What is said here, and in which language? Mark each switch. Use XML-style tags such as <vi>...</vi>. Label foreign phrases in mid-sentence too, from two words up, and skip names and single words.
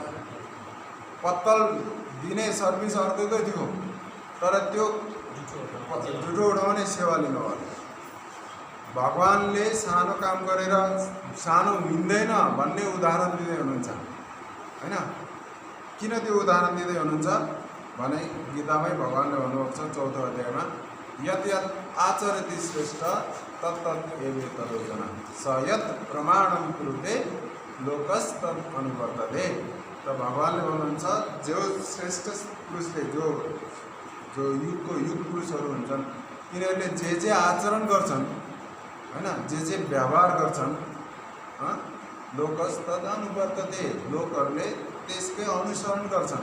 <ne>पत्तल दिने सर्भिस अर्कै थियो, तर त्यो जुठो उठाउने सेवा लिनुभयो। भगवानले सानो काम गरेर सानो हिँड्दैन भन्ने उदाहरण दिँदै हुनुहुन्छ होइन। किन त्यो उदाहरण दिँदै हुनुहुन्छ भने गीतामै भगवानले भन्नुभएको छ 4औं अध्यायमा,</ne> <sa>यत् यत् आचरति श्रेष्ठ तत्तत् एवेतरोजना स यत् प्रमाणम कुरुते लोकस्तत् अनुवर्तते।</sa> <ne>त भगवानले भन्नुहुन्छ जो श्रेष्ठ पुरुषले जो युगको युग पुरुषहरू हुन्छन् तिनीहरूले जे आचरण गर्छन् होइन, जे व्यवहार गर्छन्</ne> <sa>लोकस्तत् अनुवर्तते,</sa> <ne>लोकहरूले त्यसकै अनुसरण गर्छन्।</ne>